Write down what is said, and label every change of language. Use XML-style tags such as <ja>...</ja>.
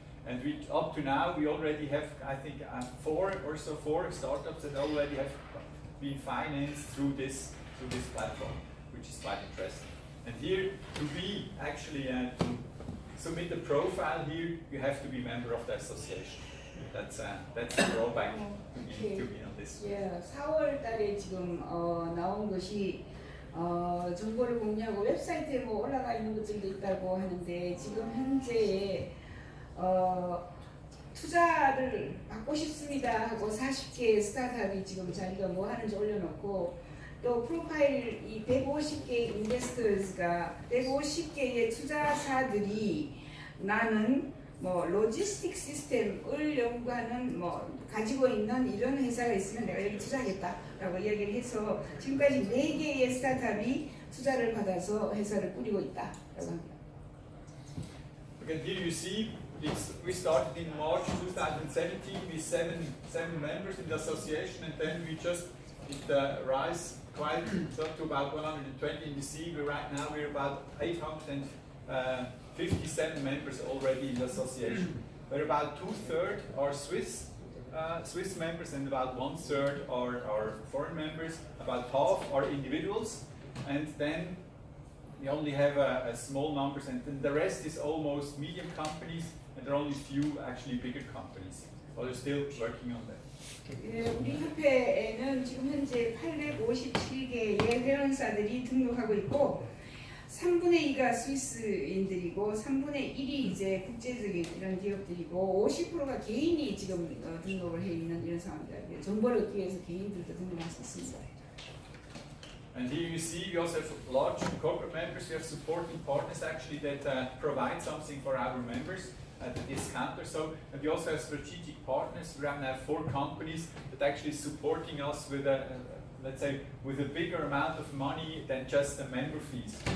<en>And up to now, we already have, I think, four startups that already have been financed through this platform, which is quite interesting. And here, to be actually to submit the profile here, you have to be a member of the association. That's the drawback to be on this.</en> <ko>예, 4월 달에 지금 나온 것이 정보를 공유하고 웹사이트에 뭐 올라가 있는 것들도 있다고 하는데, 지금 현재 투자를 받고 싶습니다 하고 40개의 스타트업이 지금 자기가 뭐 하는지 올려놓고, 또 프로파일 이 150개의 인베스터즈가 150개의 투자사들이 나는 뭐 로지스틱 시스템을 연구하는 뭐 가지고 있는 이런 회사가 있으면 내가 여기 투자하겠다라고 이야기를 해서 지금까지 4개의 스타트업이 투자를 받아서 회사를 꾸리고 있다라고 합니다.</ko> <en>Again, here you see we started in March 2017 with seven members in the association, and then we just rise quite to about 120 in the sea. Right now we're about 857 members already in the association, where about 2/3 are Swiss members, and about 1/3 are foreign members. About half are individuals, and then we only have a small numbers, and then the rest is almost medium companies, and there are only few actually bigger companies. But we're still working on that.</en> <ko>예, 우리 협회에는 지금 현재 857개의 회원사들이 등록하고 있고, 3분의 2가 스위스인들이고 3분의 1이 이제 국제적인 이런 기업들이고 50%가 개인이 지금 등록을 해 있는 이런 상황입니다. 정보를 얻기 위해서 개인들도 등록할 수 있습니다.</ko> <en>And here you see we also have large corporate members. We have supporting partners actually that provide something for our members at the discounter. So, and we also have strategic partners. We now have 4 companies that actually supporting us with let's say, with a bigger amount of money than just the member fees.</en>